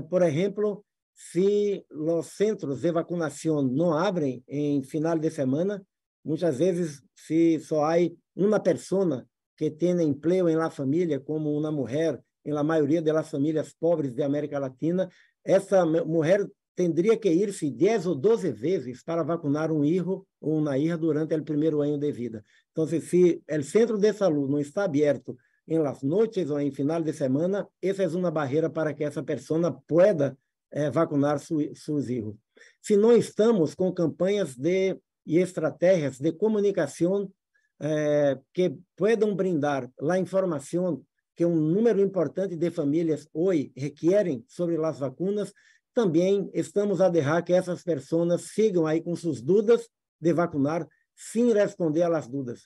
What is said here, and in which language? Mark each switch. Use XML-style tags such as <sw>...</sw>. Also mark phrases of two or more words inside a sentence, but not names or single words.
<pt>Por exemplo, se os centros de vacinação não abrem em final de semana, muitas vezes, se só há uma pessoa que tem emprego em la família, como uma mulher, em la maioria das famílias pobres de América Latina, essa mulher</pt> <es>tendría que irse</es> <pt>10 ou 12 vezes para vacunar um hijo ou uma hija durante o primeiro ano de vida. Então, se o centro de saúde não está aberto em las noites ou em final de semana, essa é uma barreira para que essa pessoa</pt> <es>pueda vacunar</es> <pt>seus hijos. Se não estamos com campanhas e estratégias de comunicação que</pt> <es>puedan brindar</es> <pt>a informação que um número importante de famílias hoje requerem sobre as vacunas, também estamos a deixar que essas pessoas sigam aí com suas dúvidas de vacinar, sem responder às dúvidas.</pt>